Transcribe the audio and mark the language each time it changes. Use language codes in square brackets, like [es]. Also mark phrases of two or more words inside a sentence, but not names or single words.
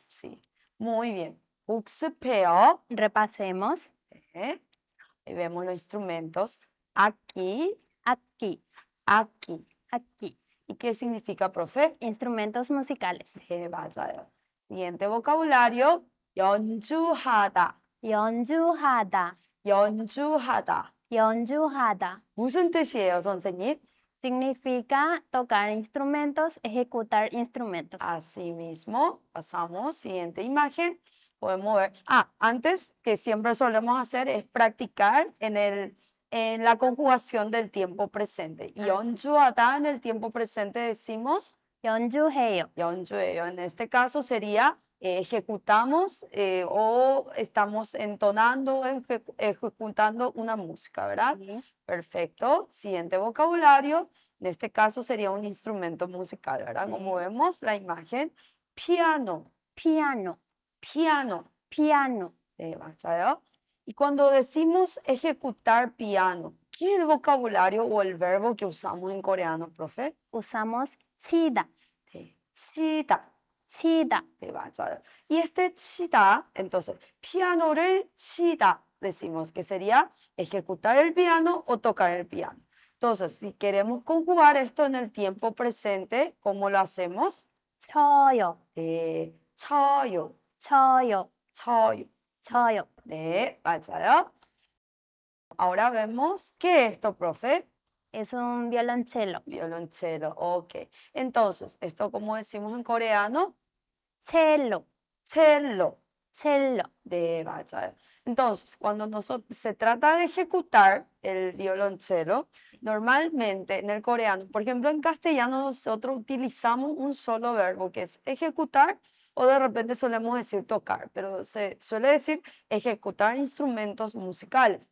[es] Sí, muy bien. 복습해요. Repasemos. ¿eh? Ahí vemos los instrumentos. Aquí, Aquí, aquí. aquí. ¿Y qué significa, profe? Instrumentos musicales. [ko] 맞아요. [es] Siguiente vocabulario. [ko] 연주하다. 연주하다, 연주하다. 연주하다. 무슨 뜻이에요, 선생님? [es] Significa tocar instrumentos, ejecutar instrumentos. Así mismo, pasamos, siguiente imagen, podemos ver. Antes que siempre solemos hacer es practicar en la conjugación del tiempo presente. sí. 연주하다 en el tiempo presente decimos [ko] 연주해요. 연주해요. [es] En este caso sería ejecutamos o estamos entonando, ejecutando una música, ¿verdad? Sí. Perfecto. Siguiente vocabulario. En este caso sería un instrumento musical, ¿verdad? Sí. Como vemos la imagen, piano, [ko] 피아노, [es] piano. [ko] 피아노. 맞아요. [es] Y cuando decimos ejecutar piano, ¿qué es el vocabulario o el verbo que usamos en coreano, profe? Usamos 치다, [ko] 치다. 치다. 맞아요. [es] Y este 치다, entonces, [ko] piano를 치다, [es] decimos que sería ejecutar el piano o tocar el piano. Entonces, si queremos conjugar esto en el tiempo presente, ¿cómo lo hacemos? [ko] 쳐요, 쳐요, 쳐요, 쳐요. 쳐요. 맞아요. [es] Ahora vemos, ¿qué es esto, profe? Es un violonchelo. Violonchelo, ok. Entonces, esto como decimos en coreano, [ko] cello, cello. cello. 맞아요. [es] Entonces, cuando se trata de ejecutar el violonchelo, normalmente en el coreano, por ejemplo, en castellano nosotros utilizamos un solo verbo que es ejecutar o de repente solemos decir tocar, pero se suele decir ejecutar instrumentos musicales.